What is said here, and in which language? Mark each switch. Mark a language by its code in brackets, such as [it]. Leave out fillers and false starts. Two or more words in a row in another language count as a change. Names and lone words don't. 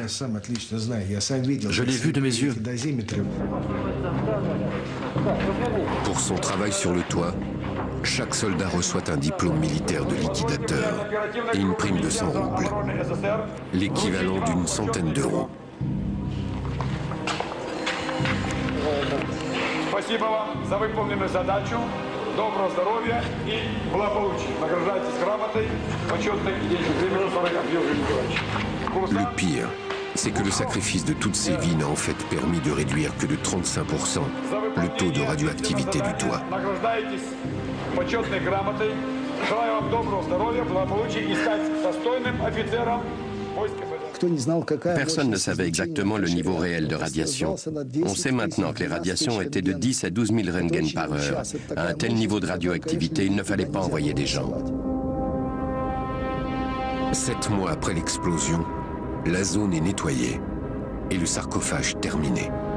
[fr] Je l'ai vu de mes yeux. Pour son travail sur le toit, chaque soldat reçoit un diplôme militaire de liquidateur et une prime de 100 roubles, l'équivalent d'une centaine d'euros. [ru] Спасибо вам за выполненную задачу. Доброго здоровья и благополучия. Награждайтесь грамотой, почетной идеей. [fr] Le pire, c'est que le sacrifice de toutes ces vies n'a en fait permis de réduire que de 35% le taux de radioactivité du toit. [ru] Награждайтесь почетной грамотой. Желаю вам доброго здоровья, благополучия и стать достойным офицером войск. [fr] Personne ne savait exactement le niveau réel de radiation. On sait maintenant que les radiations étaient de 10 à 12 000 Röntgen par heure. À un tel niveau de radioactivité, il ne fallait pas envoyer des gens. 7 mois après l'explosion, la zone est nettoyée et le sarcophage terminé.